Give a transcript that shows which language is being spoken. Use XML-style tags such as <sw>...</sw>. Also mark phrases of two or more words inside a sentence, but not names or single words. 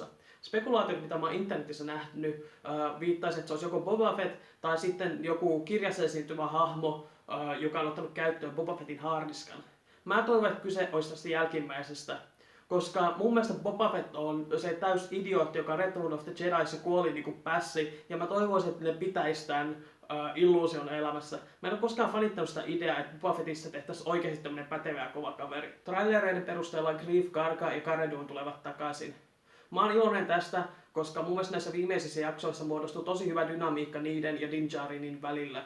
<fi>Spekulaatiot, mitä mä oon internetissä nähnyt, viittaisi, että se olisi joko Boba Fett tai sitten joku kirjassa esiintyvä hahmo, joka on ottanut käyttöön Boba Fettin haardiskan. Mä toivon, että kyse olisi tästä jälkimmäisestä. Koska mun mielestä Boba Fett on se täys idiootti, joka Return of the Jediissa kuoli niinku pässi, ja mä toivoisin, että ne pitäisi tämän illuusion elämässä. Mä en ole koskaan fanittanut sitä ideaa, että Boba Fettistä tehtäisiin oikeasti tämmönen pätevä ja kova kaveri. Trailereiden perusteella Greef, Karga ja Cara Dune tulevat takaisin. Mä oon iloinen tästä, koska mun mielestä näissä viimeisissä jaksoissa muodostuu tosi hyvä dynamiikka niiden ja Din Djarinin välillä.</fi>